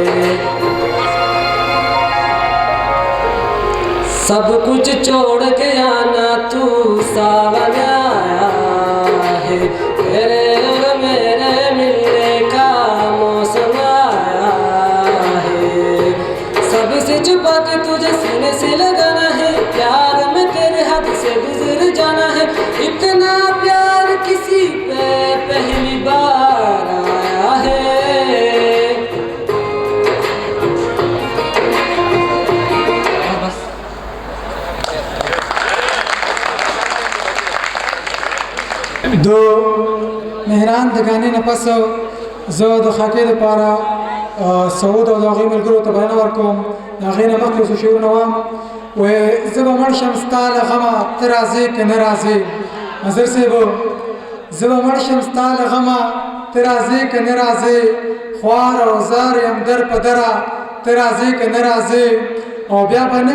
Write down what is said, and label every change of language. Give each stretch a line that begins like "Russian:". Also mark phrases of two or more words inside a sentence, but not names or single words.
Hindi: सब कुछ छोड़ के आना तू सावन आया है तेरे और मेरे मिलने का मौसम आया है सबसे छुपा के तुझे सीने से लगाना है प्यार में तेरे हाथ से गुजर जाना है इतना प्यार किसी पे पहली बार आया है
Pashto: दो مهران د غانې نه پس زه د خاکې لپاره سعود او د هغې ملګرو ته بلنه ورکوم د هغې نه مخکې څو شعرونه وایم وایي زه به مړ شم ستا له غمه ته راځې که نه راځې نظر صاحب زه به مړ شم ستا له غمه ته راځې که نه راځې خوار او زار یم در په دره ته راځې که نه راځې او بیا به نه